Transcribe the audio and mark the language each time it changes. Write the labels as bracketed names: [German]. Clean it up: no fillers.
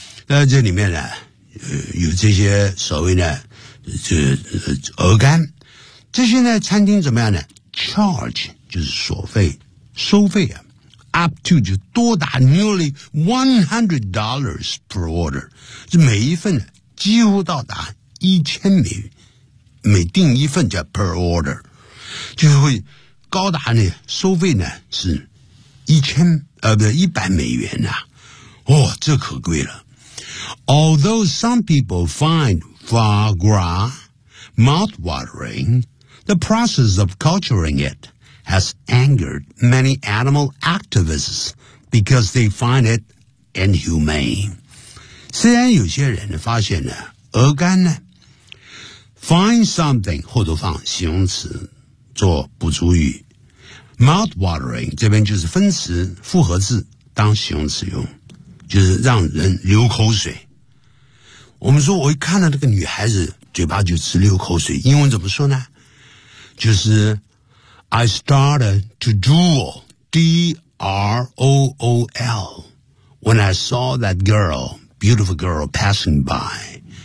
[Chinese] 这里面呢，有这些所谓呢，这鹅肝，这些呢，餐厅怎么样呢 ？Charge 就是所费，收费啊 ， [English] up to [Chinese] 就多达 [English] nearly $100 per order， [Chinese] 这每一份几乎到达1000美元，每订一份叫 [English] per order， [Chinese] 就会。高达呢收费呢是100美元啊。哦，这可贵了。 [English] Although some people find foie gras mouth-watering, the process of culturing it has angered many animal activists because they find it inhumane. [Chinese] 虽然有些人发现呢鹅肝呢 [English] find something, [Chinese] 或者放形容词做补足语。 Mouth-watering 这边就是分词复合字当形容词用，就是让人流口水。我们说我一看到那个女孩子嘴巴就直流口水，英文怎么说呢？就是 [English] I started to drool D-R-O-O-L when I saw that girl, beautiful girl passing by。